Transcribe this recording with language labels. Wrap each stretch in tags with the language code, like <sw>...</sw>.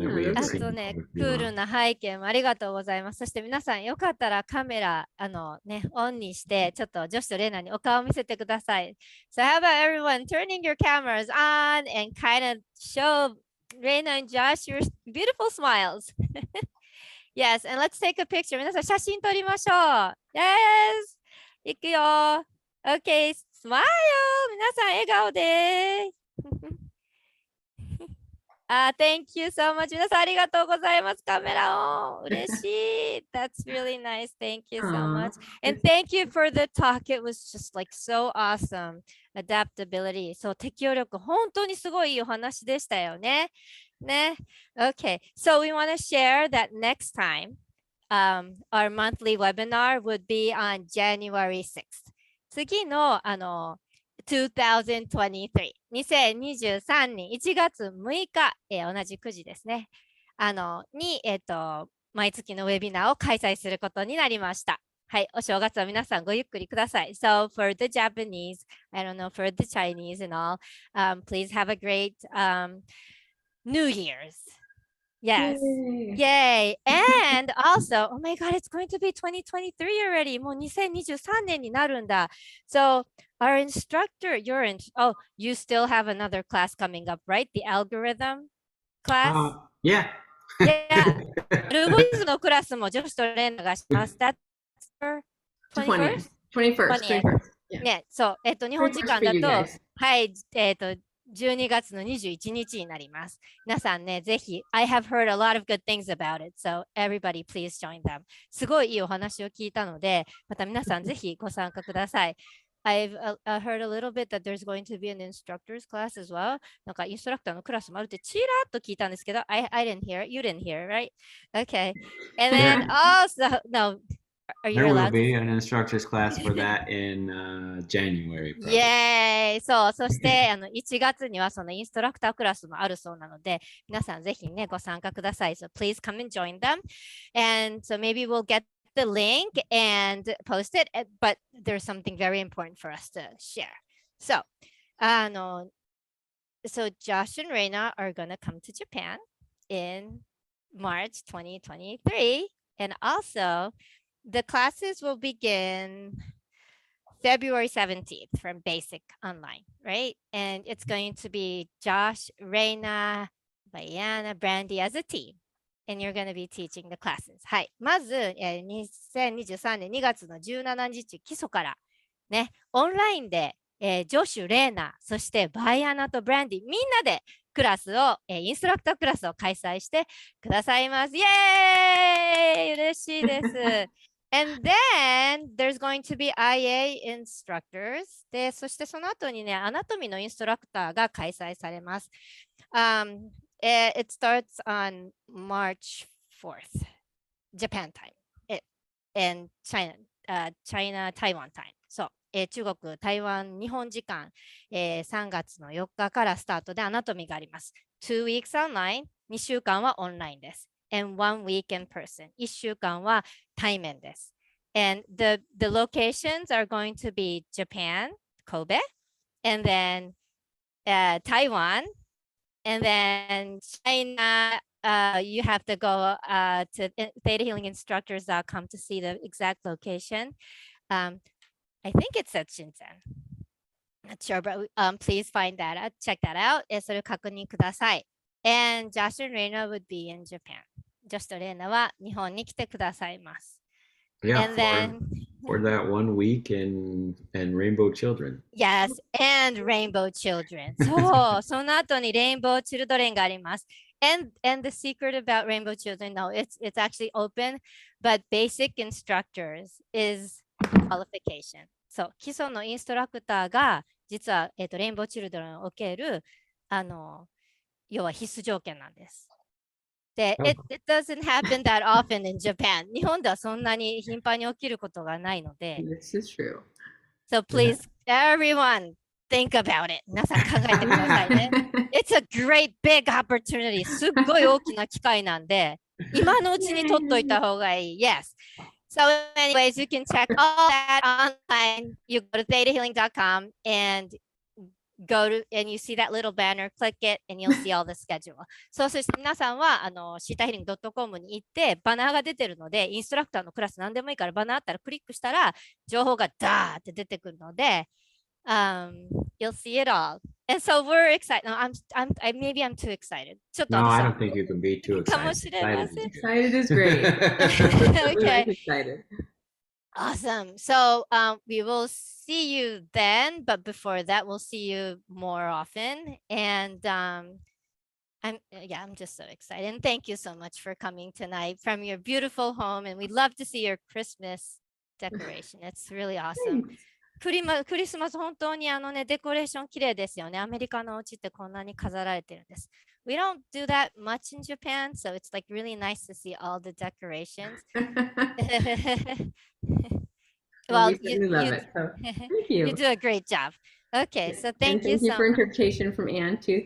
<en>Yeah, we have あ those are seen.</en> <ja>とね、クールな背景もありがとうございます。そして皆さんよかったらカメラオンにしてちょっと女子とレイナにお顔を見せてください。</ja> <en>So how about everyone turning your cameras on and kind of show Reina and Josh your beautiful smiles. Yes, and let's take a picture.</en> <ja>皆さん写真撮りましょう。</ja> <en>Yes!</en> <ja>いくよ。</ja> <en>Okay, smile!</en> <ja>皆さん笑顔で。</ja> <en>Thank you so much.</en> <ja>皆さんありがとうございます。カメラオン。嬉しい。</ja> <en>That's really nice. Thank you so much. And thank you for the talk. It was just like so awesome.</en> <ja>Adaptability. そう、適応力。本当にすごいいいお話でしたよね。</ja> <en>ね。Okay. So we want to share that next time, our monthly webinar would be on January 6th.</en> <ja>次の、2023 2023年1月6日、同じ9時ですね。に、毎月のウェビナーを開催することになりました。はい、お正月は皆さんごゆっくりください。</ja> <en>So for the Japanese, I don't know, for the Chinese and all, please have a great New Year's. Yes. Yay. And also, oh my God, it's going to be 2023 already.</en> <ja>もう2023年になるんだ。</ja> <en>So our instructor, oh, you still have another class coming up, right? The algorithm class? Yeah. Yeah.</en> <ja>ルボイズのクラスも女子と連絡します。</ja> <en>That's for 21st? 21st. Yeah.</en> <ja>ね、そう、日本時間</ja> <en>21st for</en> <ja>だ</ja> <en>you</en> <ja>と</ja> <en>guys.、</en> <ja>はい、12月の21日になります。皆さんね、ぜひ、</ja> <en>I have heard a lot of good things about it, so everybody please join them.</en> <ja>すごいいいお話を聞いたので、また皆さんぜひご参加ください。</ja> <en>I've heard a little bit that there's going to be an instructor's class as well.</en> <ja>なんかインストラクターのクラスもあるってちらっと聞いたんですけど、</ja> <en>I didn't hear it. You didn't hear it, right? Okay. And then also, no, are you There will allowed to? be an instructor's class for that in January.</en> <ja>イエーイそう、そして1月にはそのインストラクタークラスもあるそうなので、皆さんぜひね、ご参加ください。</ja> <en>So please come and join them. And so maybe we'll get the link and post it, but there's something very important for us to share. So, so Josh and Reina are going to come to Japan in March 2023. And also, the classes will begin February 17th from Basic Online, right? And it's going to be Josh, Reina, Diana, Brandy as a team. And you're going to be teaching the classes.</en> <ja>はい。まず、2023年2月の17日基礎からね、オンラインで、ジョシュ、レーナ、そしてバイアナとブランディ、みんなでクラスを、インストラクタークラスを開催してくださいます。イエーイ嬉しいです。</ja> <en>And then there's going to be IA instructors.</en> <ja>で、そしてその後にね、アナトミーのインストラクターが開催されます。</ja> <en>It starts on March 4th, Japan time, and China, Taiwan time.</en> <ja>そう、中国、台湾、日本時間、3月の4日からスタートでアナトミーがあります。</ja> <en>2 weeks online,</en> <ja>2週間はオンラインです。</ja> <en>and 1 week in person.</en> <ja>1週間は対面です。</ja> <en>And the locations are going to be Japan, Kobe, and then Taiwan, and then China. You have to go to thetahealinginstructors.com to see the exact location. I think it's at Shenzhen. Not sure, but please find that out. Check that out. それを確認ください。 And Josh and Reina would be in Japan.</en> <ja>Josh とレイナは日本に来てくださいます。</ja> <en>Yeah, And then for that 1 week and Rainbow Children. Yes, and Rainbow Children.</en> <ja>そう、その後に Rainbow Children があります。</ja> <en>And the secret about Rainbow Children, no, it's actually open, but basic instructors is qualification.</en> <ja>そう、基礎のインストラクターが実は、レインボーチルドレンにおける要は必須条件なんです。</ja> <en>で、it doesn't happen that often in Japan.</en> <ja>日本ではそんなに頻繁に起きることがないので。</ja> <en>This is true. So please, everyone, think about it.</en> <ja>皆さん考えてくださいね。</ja> <en>It's a great big opportunity.</en> <ja>すっごい大きな機会なんで、今のうちに取っといた方がいい。</ja> <en>Yes. So anyways, you can check all that online. You go to thetahealing.com and go to, and you see that little banner, click it, and you'll see all the schedule.</en> <ja>そうそして皆さんはシータヒーリング .com に行ってバナーが出てるので、インストラクターのクラス何でもいいからバナーあったらクリックしたら情報がダーって出てくるので、</ja> <en>you'll see it all. And so we're excited. No, maybe I'm too excited. No, I don't think you can be too</en> <ja>かも</ja> <en>excited.</en> <ja>しれません。</ja> <en>Excited is great. Okay. We're excited. Awesome. So we will see you then, but before that, we'll see you more often. And I'm just so excited. And thank you so much for coming tonight from your beautiful home. And we'd love to see your Christmas decoration. It's really awesome. Thanks.</en> <ja>クリスマス本当にデコレーション綺麗ですよね。アメリカのお家ってこんなに飾られてるんです。</ja> <en>We don't do that much in Japan, so it's like really nice to see all the decorations. Well, we certainly love it. So, thank you. You do a great job. Okay, so thank you and thank you so for much. interpretation from Anne too.</en>